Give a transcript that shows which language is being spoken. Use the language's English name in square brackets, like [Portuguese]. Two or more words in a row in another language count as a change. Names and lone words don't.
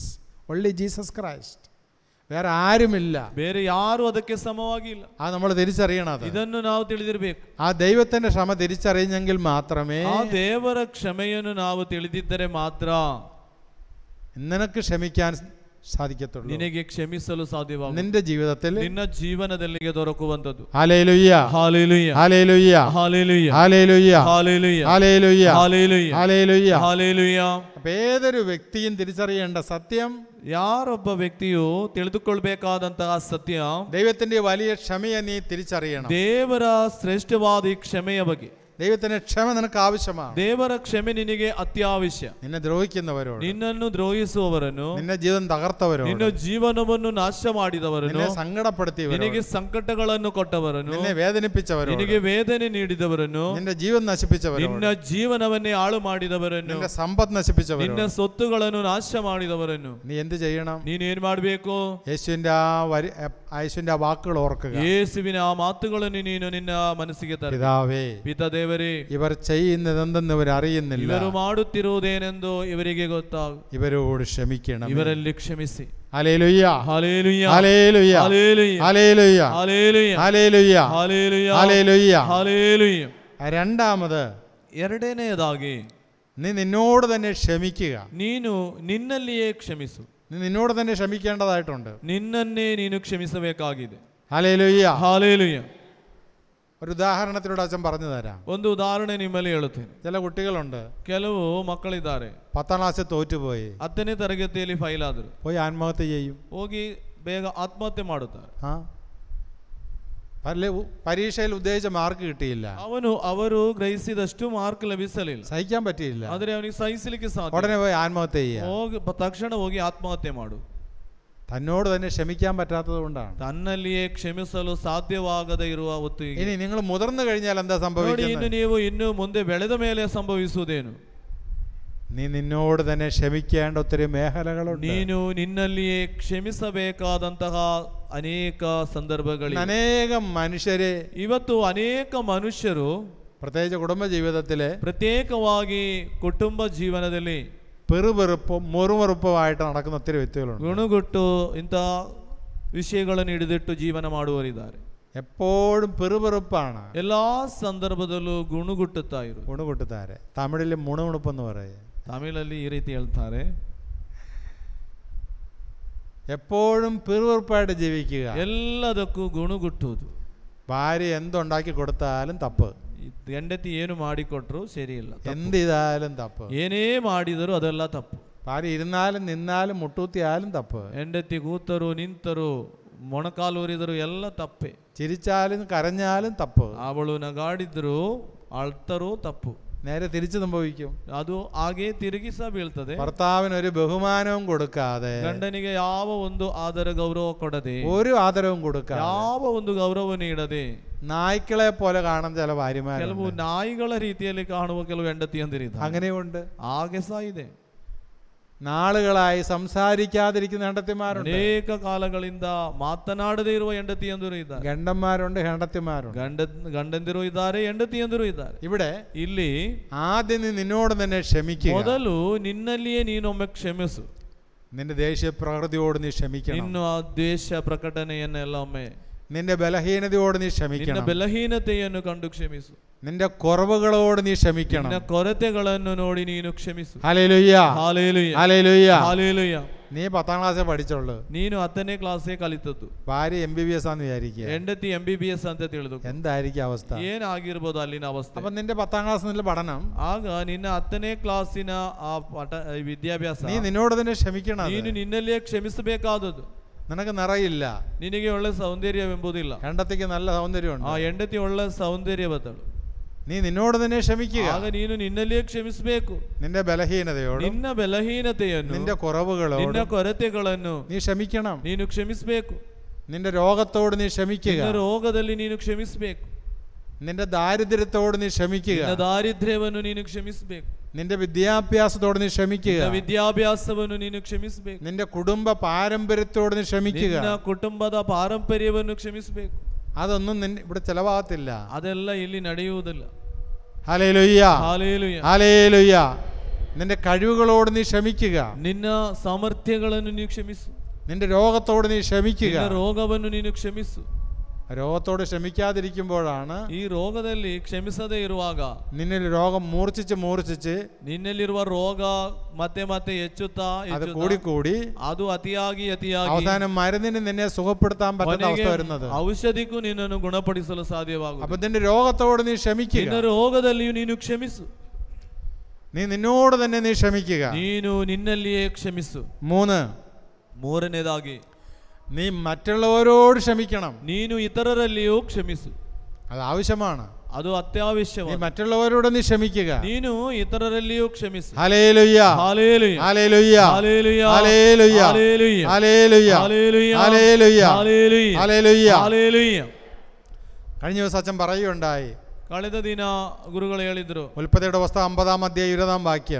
[English] Only Jesus Christ. [Malayalam] വേറെ ആരുമില്ല. [Kannada] ಬೇರೆ ಯಾರು ಅದಕ್ಕೆ ಸಮವಾಗಿಲ್ಲ. [Malayalam] അത് നമ്മൾ തിരിച്ചറിയണം. [Kannada] ಇದನ್ನು ನಾವು ತಿಳಿದಿರಬೇಕು. [Malayalam] ആ ദൈവത്തിന്റെ ക്ഷമ തിരിച്ചറിഞ്ഞെങ്കിൽ മാത്രമേ [Kannada] ಆ ದೇವರ ಕ್ಷಮೆಯನ್ನು ನಾವು ತಿಳಿದಿದ್ದರೆ ಮಾತ್ರ [Malayalam] നിനക്ക് ക്ഷമിക്കാൻ സാധിക്കത്തുള്ളൂ. [Kannada] ನಿನಗೆ ಕ್ಷಮಿಸಲು ಸಾಧ್ಯವಾಗುತ್ತದೆ. [Malayalam] നിന്റെ ജീവിതത്തിൽ, [Kannada] ನಿನ್ನ ಜೀವನದಲ್ಲಿ ದೊರಕುವಂತದ್ದು. [Malayalam] ഹല്ലേലൂയ, ഹല്ലേലൂയ, ഹല്ലേലൂയ, ഹല്ലേലൂയ, ഹല്ലേലൂയ, ഹല്ലേലൂയ, ഹല്ലേലൂയ, ഹല്ലേലൂയ, ഹല്ലേലൂയ. ഹല്ലേലൂയ. അപ്പോൾ ഏതൊരു വ്യക്തിയും തിരിച്ചറിയേണ്ട സത്യം, [Kannada] ಯಾರೊಬ್ಬ ವ್ಯಕ್ತಿಯು ತಿಳಿದುಕೊಳ್ಬೇಕಾದಂತಹ ಸತ್ಯ, [Malayalam] ദൈവത്തിന്റെ വലിയ ക്ഷമയെ നീ തിരിച്ചറിയണം. [Kannada] ದೇವರ ಶ್ರೇಷ್ಠವಾದ ಈ ಕ್ಷಮೆಯ ಬಗ್ಗೆ. [Malayalam] ദൈവത്തിന്റെ ക്ഷമ നിനക്ക് ആവശ്യമാണ്. [Kannada] ದೇವರ ಕ್ಷಮೆ ನಿನಗೆ ಅತ್ಯವಶ್ಯ. [Malayalam] നിന്നെ ദ്രോഹിക്കുന്നവരോട്, [Kannada] ನಿನ್ನನ್ನು ದ್ರೋಹಿಸುವವರನ್ನು, [Malayalam] നിന്നെ ജീവിതം തകർത്തവരോട്, [Kannada] ನಿನ್ನ ಜೀವನವನ್ನು ನಾಶ ಮಾಡಿದವರನ್ನು, [Malayalam] നിന്നെ സങ്കടപ്പെടുത്തിയവരോട്, [Kannada] ನಿನಗೆ ಸಂಕಟಗಳನ್ನು ಕೊಟ್ಟವರನ್ನು, [Malayalam] നിന്നെ വേദനിപ്പിച്ചവരോട്, [Kannada] ನಿನಗೆ ವೇದನೆ ನೀಡಿದವರನ್ನು, [Malayalam] നിന്റെ ജീവൻ നശിപ്പിച്ചവരോട്, [Kannada] ನಿನ್ನ ಜೀವನವನ್ನೇ ಹಾಳು ಮಾಡಿದವರನ್ನು, [Malayalam] നിന്റെ സമ്പത്ത് നശിപ്പിച്ചവരോട്, [Kannada] ನಿನ್ನ ಸೊತ್ತುಗಳನ್ನು ನಾಶ ಮಾಡಿದವರನ್ನು [Malayalam] നീ എന്ത് ചെയ്യണം? [Kannada] ನೀನೇನ್ ಮಾಡಬೇಕು? [Malayalam] യേശുവിന്റെ യേശുവിന്റെ ആ വാക്കുകൾ ഓർക്കുക. [Kannada] ಯೇಸುವಿನ ಆ ಮಾತುಗಳನ್ನು ನೀನು ನಿನ್ನ ಮನಸ್ಸಿಗೆ ತರ. [Malayalam] പിതാവേ, [Kannada] ಪಿತದೇವರೇ, [Malayalam] ഇവർ ചെയ്യുന്നതെന്തെന്ന് ഇവർ അറിയുന്നില്ല. [Kannada] ಇವರು ಮಾಡುತ್ತಿರುವುದೇನೆಂದು ಇವರಿಗೆ ಗೊತ್ತಾಗು. [Malayalam] ഇവരോട് ക്ഷമിക്കണം. [Kannada] ಇವರಲ್ಲಿ ಕ್ಷಮಿಸಿ. [Malayalam] ഹല്ലേലൂയ, ഹല്ലേലൂയ, ഹല്ലേലൂയ, ഹല്ലേലൂയ, ഹല്ലേലൂയ, ഹല്ലേലൂയ, ഹല്ലേലൂയ, ഹല്ലേലൂയ, ഹല്ലേലൂയ. ഹല്ലേലൂയ. രണ്ടാമത്, [Kannada] ಎರಡನೆಯದಾಗಿ [Malayalam] നീ നിന്നോട് തന്നെ ക്ഷമിക്കുക. [Kannada] ನೀನು ನಿನ್ನಲ್ಲಿಯೇ ಕ್ಷಮಿಸು. [Malayalam] നിന്നോട് തന്നെ ക്ഷമിക്കേണ്ടതായിട്ടുണ്ട്. [Kannada] ನಿನ್ನನ್ನೇ ನೀನು ಕ್ಷಮಿಸಬೇಕಾಗಿದೆ. [Malayalam] ഹല്ലേലൂയ. [Kannada] ಹಾಲೆಲೂಯ. [Malayalam] ഒരു ഉദാഹരണത്തിലൂടെ അച്ഛൻ പറഞ്ഞു തരാം. [Kannada] ಒಂದು ಉದಾಹರಣೆ ನಿಮ್ಮಲ್ಲಿ ಹೇಳುತ್ತೇನೆ. [Malayalam] ചില കുട്ടികളുണ്ട്, [Kannada] ಕೆಲವು ಮಕ್ಕಳಿದ್ದಾರೆ, [Malayalam] 10ാം ക്ലാസ്സിൽ തോറ്റുപോയി, [Kannada] 10ನೇ ತರಗತಿಯಲ್ಲಿ ಫೈಲ್ ಆದರು, [Malayalam] പോയി ആത്മഹത്യ ചെയ്യും. [Kannada] ಹೋಗಿ ಬೇಗ ಆತ್ಮಹತ್ಯೆ ಮಾಡುತ್ತಾರೆ. [Malayalam] പരീക്ഷയിൽ ഉദ്ദേശിച്ച മാർക്ക് കിട്ടിയില്ല, [Kannada] ಅವರು ಗ್ರಹಿಸಿದಷ್ಟು ಮಾರ್ಕ್ ಲಭಿಸಲಿಲ್ಲ, [Malayalam] സഹിക്കാൻ പറ്റിയില്ല, [Kannada] ಆದರೆ ಅವನಿಗೆ ಸಹಿಸಲಿಕ್ಕೆ ಸಾಧ್ಯ, [Malayalam] ഉടനെ പോയി ആത്മഹത്യ ചെയ്യുക. [Kannada] ತಕ್ಷಣ ಹೋಗಿ ಆತ್ಮಹತ್ಯೆ ಮಾಡು. [Malayalam] തന്നോട് തന്നെ ക്ഷമിക്കാൻ പറ്റാത്തത് കൊണ്ടാണ്. [Kannada] ತನ್ನಲ್ಲಿಯೇ ಕ್ಷಮಿಸಲು ಸಾಧ್ಯವಾಗದೇ ಇರುವ ಹೊತ್ತಿಗೆ. [Malayalam] ഇനി നിങ്ങൾ മുതിർന്നു കഴിഞ്ഞാൽ എന്താ സംഭവിക്കുന്നത്? [Kannada] ನೀವು ಇನ್ನು ಮುಂದೆ ಬೆಳೆದ ಮೇಲೆ ಸಂಭವಿಸುವುದೇನು? [Malayalam] നീ നിന്നോട് തന്നെ ക്ഷമിക്കേണ്ട ഒത്തിരി മേഖലകളുണ്ട്. [Kannada] ನೀನು ನಿನ್ನಲ್ಲಿಯೇ ಕ್ಷಮಿಸಬೇಕಾದಂತಹ ಅನೇಕ ಸಂದರ್ಭಗಳಿವೆ. [Malayalam] അനേകം മനുഷ്യരെ [Kannada] ಇವತ್ತು ಅನೇಕ ಮನುಷ್ಯರು [Malayalam] പ്രത്യേകിച്ച് കുടുംബ ജീവിതത്തിലെ [Kannada] ಪ್ರತ್ಯೇಕವಾಗಿ ಕುಟುಂಬ ಜೀವನದಲ್ಲಿ [Malayalam] പെറുപെറുപ്പും മുറുമുറുപ്പുമായിട്ട് നടക്കുന്ന ഒത്തിരി വ്യക്തികളുണ്ട്. [Kannada] ಗುಣಗುಟ್ಟು ಇಂಥ ವಿಷಯಗಳನ್ನು ಹಿಡಿದಿಟ್ಟು ಜೀವನ ಮಾಡುವವರಿದ್ದಾರೆ. [Malayalam] എപ്പോഴും പെറുപെറുപ്പാണ്, [Kannada] ಎಲ್ಲಾ ಸಂದರ್ಭದಲ್ಲೂ ಗುಣಗುಟ್ಟುತ್ತಾ ಇರು. [Malayalam] ഗുണകുട്ടുത്താരെ തമിഴിൽ മുണുമുണുപ്പെന്ന് പറയും. [Kannada] ತಮಿಳಲ್ಲಿ ಈ ರೀತಿ ಹೇಳ್ತಾರೆ, [Malayalam] എപ്പോഴും പെറുപെറുപ്പായിട്ട് ജീവിക്കുക. [Kannada] ಎಲ್ಲದಕ್ಕೂ ಗುಣಗುಟ್ಟುವುದು. [Malayalam] ഭാര്യ എന്തുണ്ടാക്കി കൊടുത്താലും തപ്പ്, [Kannada] ಹೆಂಡತಿ ಏನು ಮಾಡಿಕೊಟ್ರು ಸರಿ ಇಲ್ಲ, [Malayalam] എന്ത് ചെയ്താലും തപ്പ്, [Kannada] ಏನೇ ಮಾಡಿದರೂ ಅದೆಲ್ಲ ತಪ್ಪು. [Malayalam] ഭാര്യ ഇരുന്നാലും നിന്നാലും മുട്ടൂത്തിയാലും തപ്പ്, [Kannada] ಹೆಂಡತಿ ಕೂತರು ನಿಂತರು ಮೊಣಕಾಲೂರಿದರು ಎಲ್ಲ ತಪ್ಪೆ, [Malayalam] ചിരിച്ചാലും കരഞ്ഞാലും തപ്പ്, [Kannada] ಅವಳು ನಗಾಡಿದ್ರು ಅಳ್ತರೂ ತಪ್ಪು. [Malayalam] നേരെ തിരിച്ചു സംഭവിക്കും. [Kannada] ಅದು ಹಾಗೆ ತಿರುಗಿ ಸಹ ಬೀಳ್ತದೆ. [Malayalam] ഭർത്താവിന് ഒരു ബഹുമാനവും കൊടുക്കാതെ, [Kannada] ಗಂಡನಿಗೆ ಯಾವ ಒಂದು ಆದರ ಗೌರವ ಕೊಡದೆ, [Malayalam] ഒരു ആദരവും കൊടുക്കാതെ, [Kannada] ಯಾವ ಒಂದು ಗೌರವ ನೀಡದೆ, [Malayalam] നായ്ക്കളെ പോലെ കാണുന്ന ചില ഭാര്യമാർ, [Kannada] ಕೆಲವು ನಾಯಿಗಳ ರೀತಿಯಲ್ಲಿ ಕಾಣುವ ಕೆಲವು ಹೆಂಡತಿಯಂದಿರಿದ್ದಾರೆ. [Malayalam] അങ്ങനെയുണ്ട്. [Kannada] ಹಾಗೆ ಸಹ ಇದೆ. [Malayalam] നാളുകളായി സംസാരിക്കാതിരിക്കുന്ന ಹೆಂಡತಿമാരുണ്ട്, [Kannada] ಅನೇಕ ಕಾಲಗಳಿಂದ ಮಾತನಾಡದೇ ಇರುವ ಹೆಂಡತಿಯಂದಿರು ಇದ್ದಾರೆ. [Malayalam] ഗണ്ടന്മാരുണ്ട്, ಹೆಂಡತಿമാരുണ്ട്. [Kannada] ಗಂಡಂದಿರು ಇದ್ದಾರೆ, ಹೆಂಡತಿಯಂದಿರು ಇದ್ದಾರೆ. [Malayalam] ഇവിടെ [Kannada] ಇಲ್ಲಿ [Malayalam] ആദ്യം നീ നിന്നോട് തന്നെ ക്ഷമിക്കുക. [Kannada] ಮೊದಲು ನಿನ್ನಲ್ಲಿಯೇ ನೀನೊಮ್ಮೆ ಕ್ಷಮಿಸು. [Malayalam] നിന്റെ ദേഷ്യ പ്രകൃതിയോട് നീ ക്ഷമിക്കണം. [Kannada] ಇನ್ನು ಆ ದ್ವೇಷ ಪ್ರಕಟಣೆಯನ್ನೆಲ್ಲ ಒಮ್ಮೆ, [Malayalam] നിന്റെ ബലഹീനതയോട് നീ ക്ഷമിക്കണം. [Kannada] ಬಲಹೀನತೆಯನ್ನು ಕಂಡು ಕ್ಷಮಿಸು. [Malayalam] നിന്റെ കുറവുകളോട് നീ ക്ഷമിക്കണം. [Kannada] ನಿನ್ನ ಕೊರತೆಗಳನ್ನು ನೋಡಿ ನೀನು ಕ್ಷಮಿಸು. [Malayalam] ഹല്ലേലൂയ, [Kannada] ಹಾಲೆಲೂಯ, [Malayalam] ഹല്ലേലൂയ. [Kannada] ಹಾಲೆಲೂಯ. [Malayalam] നീ 10ാം ക്ലാസ്സേ പഠിച്ചുള്ളൂ, [Kannada] ನೀನು 10ನೇ ಕ್ಲಾಸೇ ಕಲಿತದ್ದು, [Malayalam] ഭാര്യ MBBS ആന്ന് വിചാരിക്കുക, [Kannada] ಹೆಂಡತಿ MBBS ಅಂತ ತಿಳಿದು [Malayalam] എന്തായിരിക്കും അവസ്ഥ? [Kannada] ಏನಾಗಿರ್ಬೋದು ಅಲ್ಲಿನ ಅವಸ್ಥೆ? [Malayalam] അപ്പൊ നിന്റെ 10ാം ക്ലാസ്സിലെ പഠനം, [Kannada] ಆಗ ನಿನ್ನ 10ನೇ ಕ್ಲಾಸಿನ ಆ ವಿದ್ಯಾಭ್ಯಾಸ, [Malayalam] നീ നിന്നോട് തന്നെ ക്ഷമിക്കണം. [Kannada] ನೀನು ನಿನ್ನಲ್ಲಿಯೇ ಕ್ಷಮಿಸಬೇಕಾದದ್ದು. [Malayalam] നിനക്ക് നിറയില്ല, [Kannada] ನಿನಗೆ ಒಳ್ಳೆ ಸೌಂದರ್ಯವೆಂಬುದಿಲ್ಲ, [Malayalam] ಹೆಂಡತಿಗೆ നല്ല സൗന്ദര്യമുണ്ട്, [Kannada] ಆ ಹೆಂಡತಿ ಒಳ್ಳೆ ಸೌಂದರ್ಯವತ್ತಳು, [Malayalam] നീ നിന്നോട് തന്നെ ക്ഷമിക്കുക. [Kannada] ಆಗ ನೀನು ನಿನ್ನಲ್ಲಿಯೇ ಕ್ಷಮಿಸಬೇಕು. [Malayalam] നിന്റെ ബലഹീനതയോടും [Kannada] ನಿನ್ನ ಬಲಹೀನತೆಯನ್ನು, [Malayalam] നിന്റെ കുറവുകളോടും [Kannada] ನಿನ್ನ ಕೊರತೆಗಳನ್ನು [Malayalam] നീ ക്ഷമിക്കണം. [Kannada] ನೀನು ಕ್ಷಮಿಸಬೇಕು. [Malayalam] നിന്റെ രോഗത്തോട് നീ ക്ഷമിക്കുക. [Kannada] ನಿನ್ನ ರೋಗದಲ್ಲಿ ನೀನು ಕ್ಷಮಿಸಬೇಕು. [Malayalam] നിന്റെ ദാരിദ്ര്യത്തോട് നീ ക്ഷമിക്കുക. [Kannada] ನಿನ್ನ ದಾರಿದ್ರ್ಯವನ್ನು ನೀನು ಕ್ಷಮಿಸಬೇಕು. [Malayalam] നിന്റെ വിദ്യാഭ്യാസത്തോട് നീ ക്ഷമിക്കുക. [Kannada] ನಿನ್ನ ವಿದ್ಯಾಭ್ಯಾಸವನ್ನು ನೀನು ಕ್ಷಮಿಸಬೇಕು. [Malayalam] നിന്റെ കുടുംബ പാരമ്പര്യത്തോട് നീ ക്ഷമിക്കുക. [Kannada] ನಿನ್ನ ಕುಟುಂಬದ ಪಾರಂಪರ್ಯವನ್ನು ಕ್ಷಮಿಸಬೇಕು. [Malayalam] അതൊന്നും ഇവിടെ ചെലവാകത്തില്ല. [Kannada] ಅದೆಲ್ಲ ಇಲ್ಲಿ ನಡೆಯುವುದಿಲ್ಲ. [Malayalam] ഹല്ലേലൂയ, [Kannada] ಹಾಲೆಲೂಯ. [Malayalam] ഹല്ലേലൂയ. നിന്റെ കഴിവുകളോട് നീ ക്ഷമിക്കുക. [Kannada] ನಿನ್ನ ಸಾಮರ್ಥ್ಯಗಳನ್ನು ನೀನು ಕ್ಷಮಿಸು. [Malayalam] നിന്റെ രോഗത്തോട് നീ ക്ഷമിക്കുക. [Kannada] ನಿನ್ನ ರೋಗವನ್ನು ನೀನು ಕ್ಷಮಿಸು. [Malayalam] രോഗത്തോട് ക്ഷമിക്കാതിരിക്കുമ്പോഴാണ്, [Kannada] ಈ ರೋಗದಲ್ಲಿ ಕ್ಷಮಿಸದೇ ಇರುವಾಗ, [Malayalam] നിന്നിൽ രോഗം മൂർച്ഛിച്ച് [Kannada] ನಿನ್ನಲ್ಲಿರುವ ರೋಗ ಮತ್ತೆ ಮತ್ತೆ ಹೆಚ್ಚುತ್ತಾ [Malayalam] അത് കൂടി [Kannada] ಅದು ಅತಿಯಾಗಿ [Malayalam] അവസാനം മരുന്നിന് നിന്നെ സുഖപ്പെടുത്താൻ പറ്റുന്ന അവസ്ഥ വരുന്നത്. [Kannada] ಔಷಧಿಗೂ ನಿನ್ನನ್ನು ಗುಣಪಡಿಸಲು ಸಾಧ್ಯವಾಗುವುದು. [Malayalam] അപ്പൊ നിന്റെ രോഗത്തോട് നീ ക്ഷമിക്കുക. [Kannada] ನಿನ್ನ ರೋಗದಲ್ಲಿಯೂ ನೀನು ಕ್ಷಮಿಸು. [Malayalam] നീ നിന്നോട് തന്നെ നീ ക്ഷമിക്കുക. [Kannada] ನೀನು ನಿನ್ನಲ್ಲಿಯೇ ಕ್ಷಮಿಸು. [Malayalam] 3, [Kannada] ಮೂರನೇದಾಗಿ [Malayalam] നീ മറ്റുള്ളവരോട് ക്ഷമിക്കണം. [Kannada] ನೀನು ಇತರರಲ್ಲಿಯೂ ಕ್ಷಮಿಸು. [Malayalam] അത് ആവശ്യമാണ്. [Kannada] ಅದು [Malayalam] നീ [Kannada] ಅತ್ಯವಶ್ಯವಾದ. [Malayalam] മറ്റുള്ളവരോട് നീ ക്ഷമിക്കുക. [Kannada] ನೀನು ಇತರರಲ್ಲಿಯೂ ಕ್ಷಮಿಸು. [Malayalam] ഹല്ലേലൂയ, [Kannada] ಹಾಲೆಲೂಯ, [Malayalam] ഹല്ലേലൂയ, [Kannada] ಹಾಲೆಲೂಯ, [Malayalam] ഹല്ലേലൂയ, [Kannada] ಹಾಲೆಲೂಯ, [Malayalam] ഹല്ലേലൂയ, [Kannada] ಹಾಲೆಲೂಯ, [Malayalam] ഹല്ലേലൂയ, [Kannada] ಹಾಲೆಲೂಯ, [Malayalam] ഹല്ലേലൂയ. [Kannada] ಹಾಲೆಲೂಯ. [Malayalam] കഴിഞ്ഞ ദിവസം അച്ഛൻ പറയുകയുണ്ടായി, [Kannada] ಕಳೆದ ದಿನ ಗುರುಗಳು ಹೇಳಿದ್ರು, [Malayalam] ഉൽപ്പത്തിയുടെ പുസ്തകം 50-ാം അധ്യായം 20-ാം വാക്യം,